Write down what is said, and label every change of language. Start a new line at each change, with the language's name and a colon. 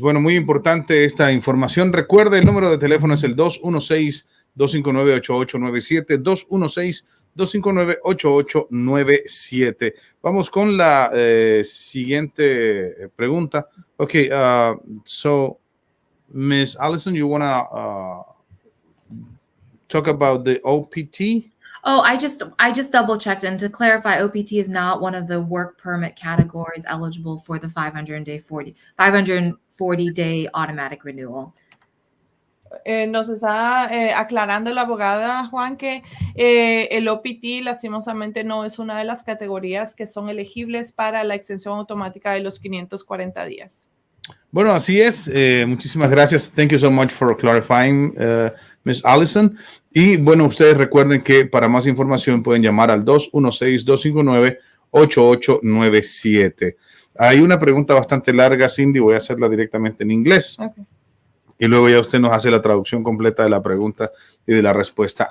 Spanish: Bueno, muy importante esta información. Recuerde, el número de teléfono es el 216-259-8897, 216-259-8897. Vamos con la siguiente pregunta.
English: Okay, so Ms. Allison, you want to talk about the OPT? Oh, I just double checked, and to clarify, OPT is not one of the work permit categories eligible for the 540-day automatic renewal.
Spanish: Nos está aclarando la abogada Juan que el OPT lastimosamente no es una de las categorías que son elegibles para la extensión automática de los 540 días. Bueno, así es. Muchísimas gracias.
English: Thank you so much for clarifying, Ms. Allison.
Spanish: Y bueno, ustedes recuerden que para más información pueden llamar al 216-259-8897. Hay una pregunta bastante larga, Cindy. Voy a hacerla directamente en inglés.
English: Okay.
Spanish: Y luego ya usted nos hace la traducción completa de la pregunta y de la respuesta.